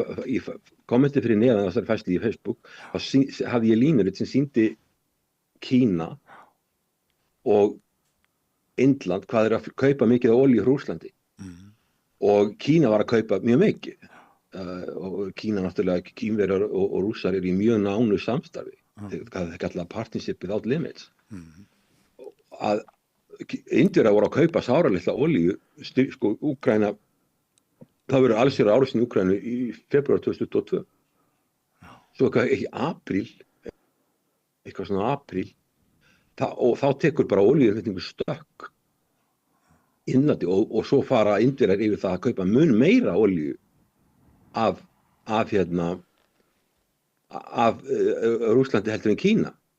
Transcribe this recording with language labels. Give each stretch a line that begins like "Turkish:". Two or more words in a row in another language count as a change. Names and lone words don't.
Icelandic: Ég kommenti fyrir neðan þessari færslu í Facebook, þá hafði ég línurit sem sýndi Kína og Indland hvað að kaupa mikið af olíu frá Rússlandi. Og Kína var að kaupa mjög mikið. Og Kína náttúrulega, Kínverjar og Rússar eru í mjög nánu samstarfi. Það er kallað
English: partnership without limits.
Icelandic: Að Indverjar voru að kaupa sáralitla olíu, Úkraína, það verður allsherjar árásin í Úkraínu í febrúar 2022. Svo eitthvað svona apríl, og þá tekur bara olíuinnflutningur stökk innandi og svo fara Indverjar yfir það að kaupa mun meira olíu af Rússlandi heldur en Kína.